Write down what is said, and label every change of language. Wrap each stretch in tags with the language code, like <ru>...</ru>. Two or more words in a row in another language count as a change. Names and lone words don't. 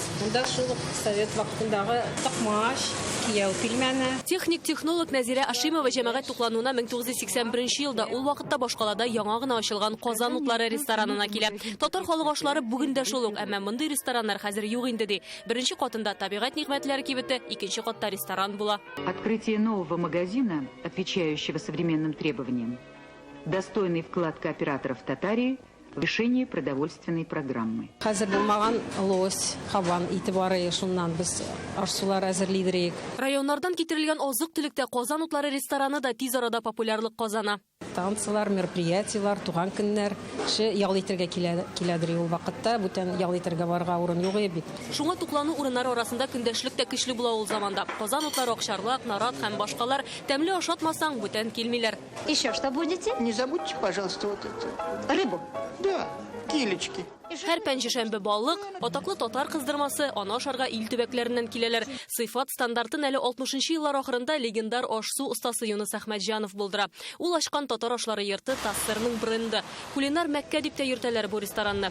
<tt>Монда шул ук совет вакытындагы токмаш, кияү пилмән. Техник-технолог Нәзирә Ашимова җәмәгать туклануына 1981 елда ул вакытта башкалада яңа гына ачылган Казан утлары ресторанына килә. Татар халык ашлары бүген дә шул ук, әмма мондый рестораннар хәзер юк инде ди. Беренче катында табигать нигъмәтләре кибете, икенче катта ресторан була.</tt> <ru>Открытие нового магазина, отвечающего современным требованиям, достойный вклад кооператоров Татарии в решение продовольственной программы.</ru> <tt>Хәзер булмаган лось, кабан итибары шуннан без ашсулар әзерлидерик. Районнардан китерелгән азык-төлектә Казан утлары рестораны да тиз арада популярлык казана. Танцлар, мероприятиялар, туган көннәр, кеше ял итәргә киләдер ул вакытта, бүтән ял итәргә барырга урын юк бит. Шуңа туклану урыннары арасында көндәшлек тә көчле була ул заманда. Казан утлары, Акчарлак, Нарат һәм башкалар тәмле ашатмасаң бүтән килмиләр.</tt> <ru>Еще что будете? Не забудьте, пожалуйста, вот это. Рыбу. Да, килечки.</ru> <tt>Һәр пәнҗешәмбе балык, атаклы татар кыздырмасы, ана ашарга ил төбәкләреннән киләләр. Сыйфат стандартын әле 60-нчы еллар ахырында легендар ашсу остасы Юнус Әхмәтҗанов булдыра. Ул ашкан татар ашлары йорты Тассырның бренды. Кулинар Мәккә дип тә йөртәләр бу ресторанны.</tt>